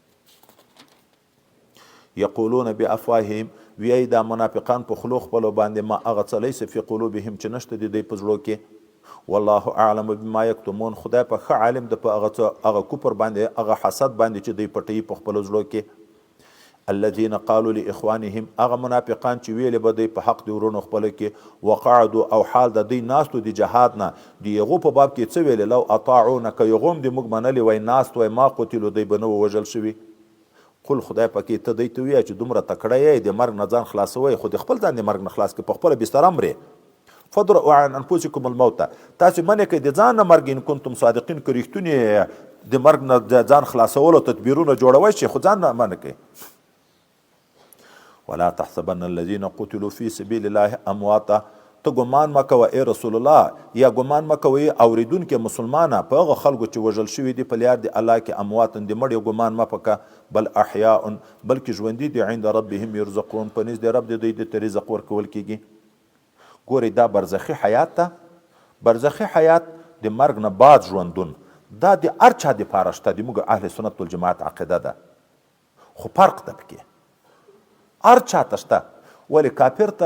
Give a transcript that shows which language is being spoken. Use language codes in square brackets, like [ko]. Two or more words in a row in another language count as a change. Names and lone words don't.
[ar] یقولون بافواههم [ps] وی دا منافقان په خلو خپلو باندې ما هغه څه [ar] لیس فی قلوبهم [ps] چې نشته د دوی په زړو کې [ar] والله اعلم بما یکتمون [ps] خدای په ښه عالم د په هغه کفر باندې هغه حسد باندې چې دوی پټوي په خپلو زړو کې [ar] الذين قالوا لاخوانهم [ps] هغه منافقان چې ویلې به دوی په حق د ورونو خپل کې وقعدوا او حال د دوی ناستو د جهاد نه د هغو په باب کې څه ویلې [ar] لو اطاعونه [ps] که هغو هم د موږ منلې وای ناست وای [ar] ما قتلو [ps] دوی به نه وژل شوي قل خدای پکې ته دوی ته ووایه چې دومره تکړه یې د مرګ نه ځان خلاصوئ خو د خپل ځان د مرګ نه خلاص کړي په خپله بستره مرې [ar] فدرؤا عن انفسکم الموت [ps] تاسې منې کوئ د ځان نه مرګ [ar] ان کنتم صادقین [ps] که رښتونې د مرګ نه ځان خلاصولو تدبیرونه جوړوئ شي خو ځان نه منې کوئ [ar] ولا تحسبن الذين قتلوا في سبيل الله امواتا [ps] ته ګمان مه کوه ای رسول الله یا ګمان مه کوئ اوریدونکي مسلمانه په هغه خلکو چې وژل شوي دي په لار د الله کې امواتن د مړي ګمان مه پکه [ar] بل احیاء [ps] بلکې ژوندي دي [ar] عند ربهم یرزقون [ps] په نزد د رب د دوی د رزق ورکول کیږي ګورئ دا برزخي حیات ته برزخي حیات د مرګ نه بعد ژوندون دا د هر چا دپاره شته د موږ [ar] اهل سنت والجماعت [ps] عقیده ده خو فرق ده پکې هر چاته شته ولې کافر ته